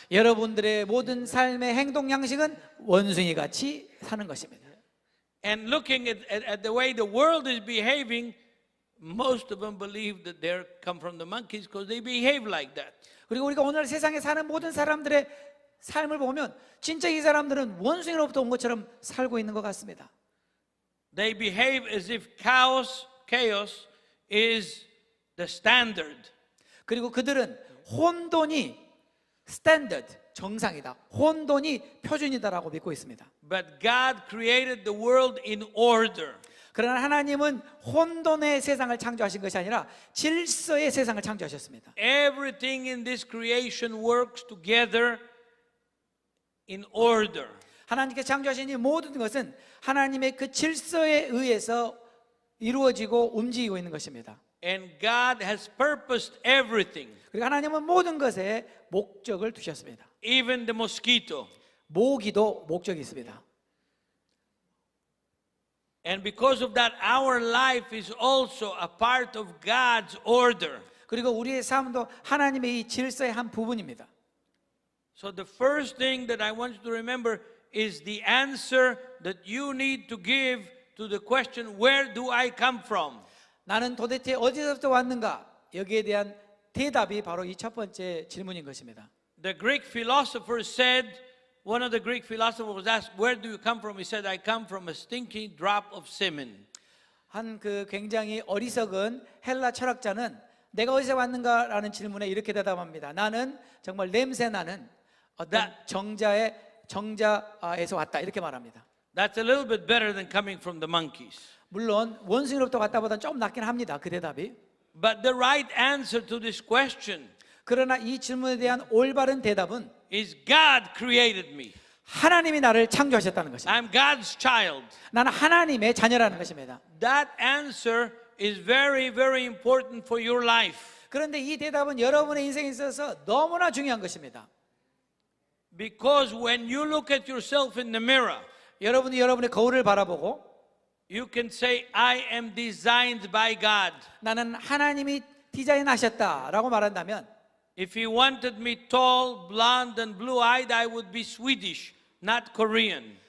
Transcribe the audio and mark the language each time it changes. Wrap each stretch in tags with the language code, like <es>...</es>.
<ko>여러분들의 모든 삶의 행동 양식은 원숭이 같이 사는 것입니다.</ko> <en>And looking at the way the world is behaving, most of them believe that they come from the monkeys because they behave like that.</en> <ko>그리고 우리가 오늘 세상에 사는 모든 사람들의 삶을 보면 진짜 이 사람들은 원숭이로부터 온 것처럼 살고 있는 것 같습니다.</ko> <en>They behave as if chaos is the standard.</en> <ko>그리고 그들은 혼돈이 스탠더드, 정상이다. 혼돈이 표준이다라고 믿고 있습니다.</ko> <en>But God created the world in order.</en> <ko>그러나 하나님은 혼돈의 세상을 창조하신 것이 아니라 질서의 세상을 창조하셨습니다.</ko> <en>Everything in this creation works together in order.</en> <ko>하나님께서 창조하신 이 모든 것은 하나님의 그 질서에 의해서 이루어지고 움직이고 있는 것입니다.</ko> <en>And God has purposed everything.</en> <ko>그리고 하나님은 모든 것에 목적을 두셨습니다.</ko> <en>Even the mosquito.</en> <ko>모기도 목적이 있습니다.</ko> <en>And because of that, our life is also a part of God's order.</en> <ko>그리고 우리의 삶도 하나님의 이 질서의 한 부분입니다.</ko> <en>So the first thing that I want you to remember is the answer that you need to give to the question, where do I come from?</en> <ko>나는 도대체 어디서부터 왔는가? 여기에 대한 대답이 바로 이 첫 번째 질문인 것입니다.</ko> <en>The Greek philosophers said, one of the Greek philosophers was asked, where do you come from? He said, I come from a stinky drop of semen.</en> <ko>한 그 굉장히 어리석은 헬라 철학자는 내가 어디서 왔는가라는 질문에 이렇게 대답합니다. 나는 정말 냄새 나는 어떤 정자에서 왔다 이렇게 말합니다.</ko> <en>That's a little bit better than coming from the monkeys.</en> <ko>물론 원숭이로부터 왔다보다는 좀 낫긴 합니다. 그 대답이.</ko> <en>But the right answer to this question</en> <ko>그러나 이 질문에 대한 올바른 대답은</ko> <en>is God created me.</en> <ko>하나님이 나를 창조하셨다는 것입니다.</ko> <en>I'm God's child.</en> <ko>나는 하나님의 자녀라는 것입니다.</ko> <en>That answer is very, very important for your life.</en> <ko>그런데 이 대답은 여러분의 인생에 있어서 너무나 중요한 것입니다.</ko> <en>Because when you look at yourself in the mirror,</en> <ko>여러분이 여러분의 거울을 바라보고</ko> <en>you can say, I am designed by God.</en> <ko>나는 하나님이 디자인하셨다라고 말한다면</ko> <en>If He wanted me tall, blonde, and blue-eyed, I would be Swedish, not Korean.</en>